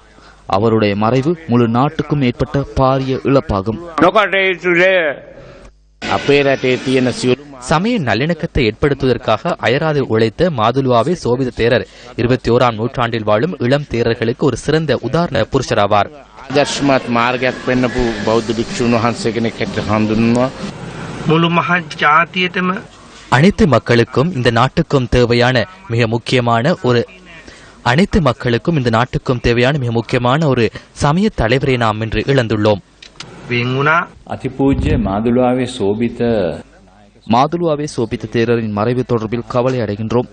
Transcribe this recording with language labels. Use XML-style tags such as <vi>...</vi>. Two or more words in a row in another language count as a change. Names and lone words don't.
<ta>அவருடைய மறைவு முழு நாட்டுக்கும் ஏற்பட்ட பாரிய இழப்பாகும். சமய நல்லிணக்கத்தை ஏற்படுத்துவதற்காக அயராது உழைத்த மாதுலுவாவே சோபித தேரர் 21ஆம் நூற்றாண்டில் வாழும் இளம் தேரர்களுக்கு ஒரு சிறந்த உதாரண புருஷராவார்.</ta> <si>දර්ශමත් මාර්ගයක් පෙන්වපු බෞද්ධ භික්ෂුන් වහන්සේ කෙනෙක් හැටියට හඳුන්වනවා. මුළු මහත් ජාතියටම</si> <ta>அனைத்து மக்களுக்கும் இந்த நாட்டுக்கும் தேவையான மிக முக்கியமான ஒரு சமய தலைவரை நாம் இன்று இழந்துள்ளோம். அதிபூஜ்ய மாதுலுவாவே சோபித தேரரின் மறைவு தொடர்பில் கவலை அடைகின்றோம்.</ta>